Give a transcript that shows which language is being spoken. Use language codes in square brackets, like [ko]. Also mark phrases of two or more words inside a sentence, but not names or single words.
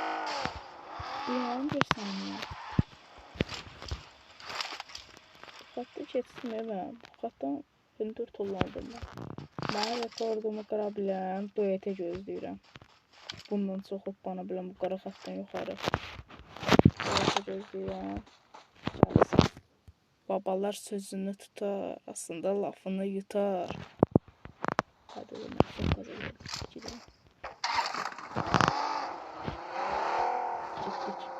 [tr] Bir 11 saniye. [az] Dikkatli keçsin mən. Xatdan hündür tullandım mən. Mən rekordumu qıra bilən duetə gözləyirəm. Bundan çox hoppana bilən bu qara xatdan yuxarı. Duetə gözləyirəm. Gəlsin. [tr] Babalar sözünü tutar, aslında lafını yutar. Hadi ben çok kazanıyorum. Gidelim. Gittik.